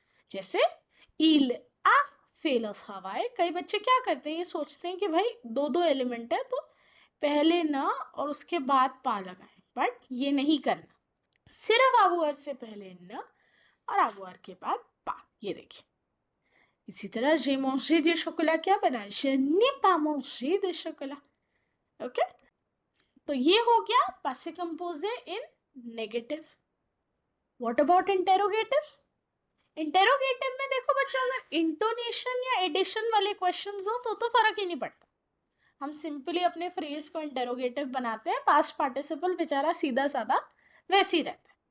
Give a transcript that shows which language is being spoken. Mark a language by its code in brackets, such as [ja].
[hi] जैसे इल आ फेलस हवाए, कई बच्चे क्या करते हैं, ये सोचते हैं कि भाई 2-2 एलिमेंट है तो पहले न और उसके बाद पा लगाएं, बट ये नहीं करना, सिर्फ आबुआर से पहले न और आबुआर के बाद पा। ये देखिए इसी तरह जे manger du chocolat क्या बना, [fr] je n'ai pas mangé de chocolat। [hi] Okay तो ये हो गया पासे कंपोजे इन negative. What about interrogative? Interrogative में देखो बच्चों अगर इंटोनेशन या एडिशन वाले क्वेश्चंस हो तो फर्क ही नहीं पड़ता, हम सिंपली अपने फ्रेज को इंटेरोगेटिव बनाते हैं, पास्ट पार्टिसिपल बेचारा सीधा साधा वैसे ही रहता है।